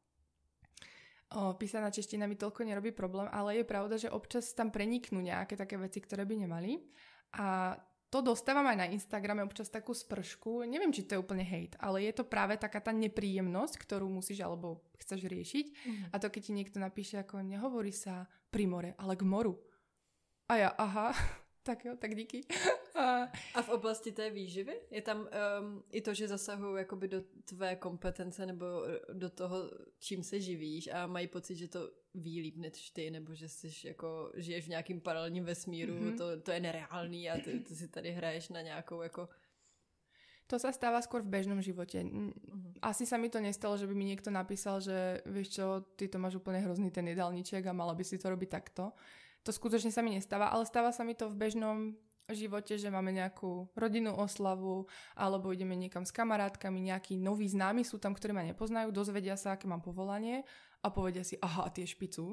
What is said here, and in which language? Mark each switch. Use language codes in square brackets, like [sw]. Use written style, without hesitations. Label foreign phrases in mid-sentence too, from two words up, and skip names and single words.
[sk] Písaná čeština mi toľko nerobí problém, ale je pravda, že občas tam preniknú nejaké také veci, ktoré by nemali a to dostávam aj na Instagrame občas takú spršku, neviem, či to je úplne hejt, ale je to práve taká tá nepríjemnosť, ktorú musíš alebo chceš riešiť. A to, keď ti niekto napíše, ako nehovorí sa pri more, ale k moru. A ja, aha, [cs] tak jo, tak díky. A v oblasti té výživy? Je tam i to, že zasahují jakoby do tvé kompetence nebo do toho, čím se živíš a mají pocit, že to ví líp než ty, nebo že jsi jako, žiješ v nějakým paralelním vesmíru, to je nereálný a ty si tady hraješ na nějakou jako... [sk] To sa stáva skôr v bežnom živote. Asi sa mi to nestalo, že by mi niekto napísal, že vieš čo, ty to máš úplne hrozný ten jedálniček a mala by si to robiť takto. To skutočne sa mi nestáva, ale stáva sa mi to v bežnom živote, že máme nejakú rodinnú oslavu alebo ideme niekam s kamarátkami, nejakí noví známi sú tam, ktorí ma nepoznajú, dozvedia sa, aké mám povolanie a povedia si, aha, a ty ješ pizzu?